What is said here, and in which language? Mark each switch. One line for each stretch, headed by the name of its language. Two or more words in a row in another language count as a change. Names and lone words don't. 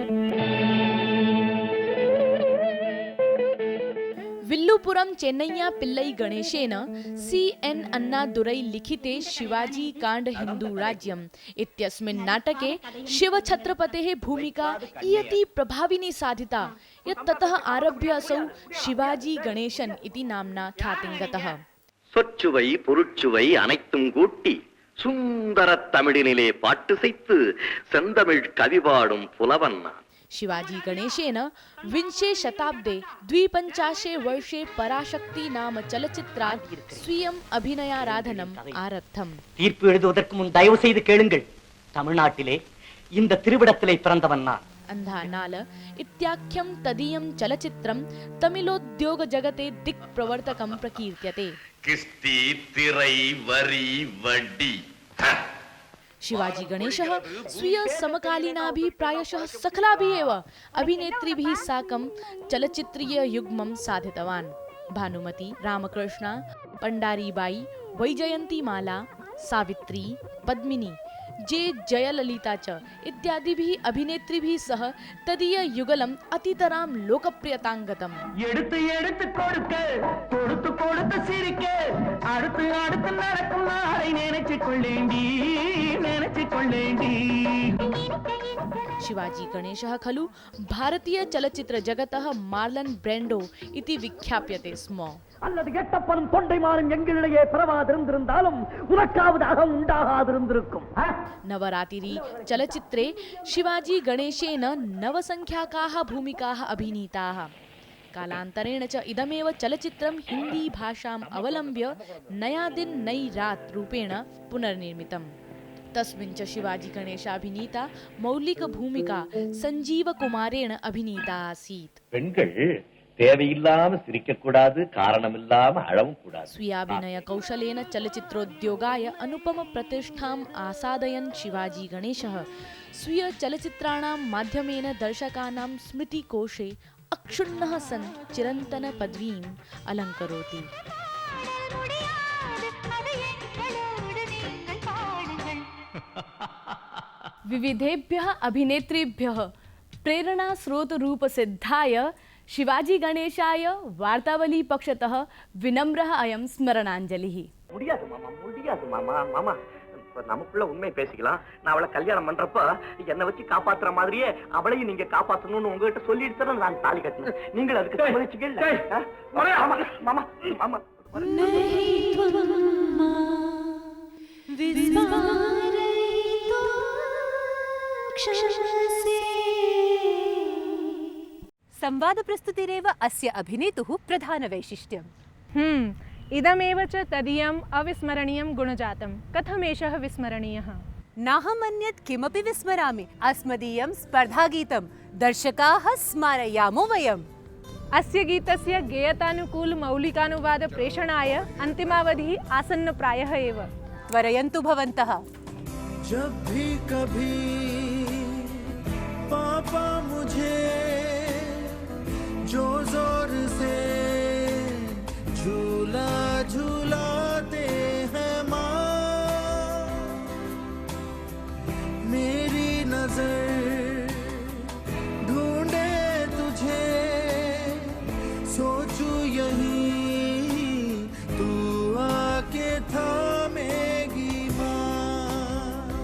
Sanskrit: विल्लुपुरम चेन्नैया पिल्लै गणेशेन CN अन्नादुरै लिखिते शिवाजी कांड हिंदू राज्यम् इत्यस्मिन् नाटके शिवछत्रपतेः भूमिका इयती प्रभाविनी साधिता यत् ततः आरभ्य असौ शिवाजी गणेशन इति नाम्ना ख्यातिं गतः।
Tamil: சொற்சுவை பொருட்சுவை அனைத்தும் கூட்டி சுந்தர தமிழினிலே பாட்டுசைத்து செந்தமிழ் கவிபாடும் புலவன் நான்।
Sanskrit: शिवाजी गणेशेन विंशे शताब्दे 52 वर्षे पराशक्ति नाम चलचित्रात् स्वीयम् अभिनयाराधनम् आरब्धम्।
Tamil: தீர்ப்பு எழுதுவதற்கு முன் தயவு செய்து கேளுங்கள், தமிழ்நாட்டிலே இந்த திருவிடத்திலே பிறந்தவன் நான்।
Sanskrit: अंधा नाल इत्याख्यं तदीयं चलचित्रं तमिलोद्योग जगते दिक्प्रवर्तकं प्रकीर्त्यते।
Tamil: கிஸ்தி திரை வரி வட்டி।
Sanskrit: शिवाजी गणेशः स्वीय समकालीनाभिः प्रायशः सखलाभिः एव अभिनेत्रीभिः साकं चलचित्रीय युग्मं साधितवान्। भानुमती, रामकृष्णा, पंडारीबाई, वैजयंतीमाला, सावित्री, पद्मिनी, जे जयललिता च इत्यादिभिः अभिनेत्रीभिः सह तदीय युगलम् अतितरां लोकप्रियतां गतम्।
Tamil: எடுத்து எடுத்து கொடுக்க கொடுத்து கொடுத்து சிரிக்க அடுத்து அடுத்து நடக்கும் நாளை நினைச்சு கொள்ளேண்டி நினைச்சு கொள்ளேண்டி।
Sanskrit: शिवाजी गणेशः खलु भारतीय चलचित्र जगतः मार्लन ब्रेंडो इति विख्याप्यते स्म।
Tamil: அல்லது கெட்டப்பனும் தொண்டைமானும் எங்களிடையே பிறவாதிருந்திருந்தாலும் உனக்காவது அகம் உண்டாகாதிருந்திருக்கும்।
Sanskrit: नवरात्रि चलचित्रे शिवाजी गणेशेन नवसंख्याकाः भूमिकाः अभिनीताः। कालान्तरेण च इदमेव चलचित्रं हिंदी भाषाम् अवलम्ब्य नया दिन नई रात रूपेण पुनर्निर्मितम्। तस्मिन् च शिवाजी गणेशाभिनीता मौलिक भूमिका संजीव कुमारेण अभिनीता आसीत्।
Tamil: பெண்கள் தேவையில்லாம சிரிக்க கூடாது, காரணமில்லாம அழவும் கூடாது।
Sanskrit: स्वीयाभिनय कौशलेन चलचित्रोद्योगाय अनुपम प्रतिष्ठाम् आसादयन् शिवाजी गणेशः स्वीय चलचित्राणां माध्यमेन दर्शकानां स्मृतिकोशे अक्षुण्णः सन् चिरन्तन पदवीम् अलङ्करोति। विविधेभ्यः अभिनेत्रीभ्यः प्रेरणा स्रोत रूप सिद्धाय शिवाजी गणेशाय वार्तावली पक्षतः विनम्रः अयं स्मरणाञ्जलिः।
Tamil: முடியாது மாமா, முடியாது மாமா। மாமா நமக்குள்ள உண்மை பேசிக்கலாம்। நான் அவளை கல்யாணம் பண்றப்ப என்னை வச்சு காப்பாத்துற மாதிரியே அவளையும் நீங்க காப்பாத்தணும்னு உங்ககிட்ட சொல்லிட்டு நான் தாலி கட்டினேன்। நீங்கள் அதுக்கு சம்மதிச்சீங்களா? மாமா மாமா மாமா
Sanskrit: संवाद प्रस्तुतिरेव अस्य अभिनेतुः प्रधानवैशिष्ट्यम्। इदमेव च तदीयम् अविस्मरणीयं गुणजातं। कथमेषः विस्मरणीयः? नाहमन्यत् किमपि विस्मरामि। अस्मदीयं स्पर्धागीतं दर्शकाः स्मारयामो वयम्। अस्य गीतस्य गेयतानुकूल मौलिकानुवाद प्रेषणाय अन्तिमावधिः आसन्नप्रायः एव। त्वरयन्तु भवन्तः।
Hindi: जब भी कभी पापा मुझे जो जोर से झूला झूलाते हैं माँ, मेरी नजर ढूंढे तुझे, सोचू यही तू आके थामेगी माँ।